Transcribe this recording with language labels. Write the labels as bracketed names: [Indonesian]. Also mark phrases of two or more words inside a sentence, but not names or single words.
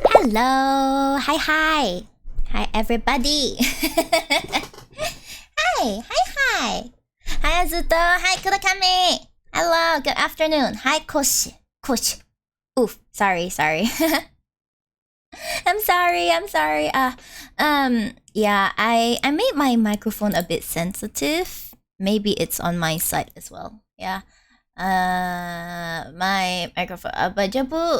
[English] Hello. Hi everybody. Hi. Hi Azuto. Hi Kurakami. Hello, good afternoon. Hi Koshi. Oof, sorry. I'm sorry. Yeah, I made my microphone a bit sensitive. Maybe it's on my side as well. Yeah. My microphone. Bajabu.